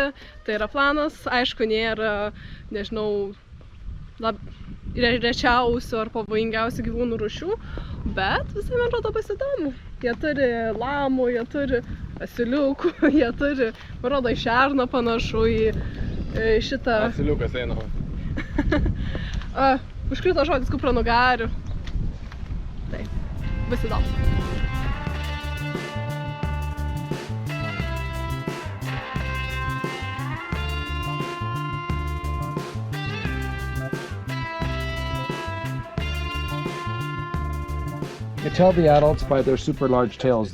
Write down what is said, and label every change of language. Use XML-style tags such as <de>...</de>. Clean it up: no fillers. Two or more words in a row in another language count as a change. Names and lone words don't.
<lt>Tai yra planas, aišku, nėra, nežinau, rečiausių ar pavojingiausių gyvūnų rūšių, bet visai man rodo pasidomu. Jie turi lamų, jie turi asiliukų, jie turi, man rodo, į šerną panašu, į šitą... Asiliukas eina. Užkrito žodis kupranugarių. Tai, bus įdomu.</lt> <en>You tell the adults by their super large tails.</en>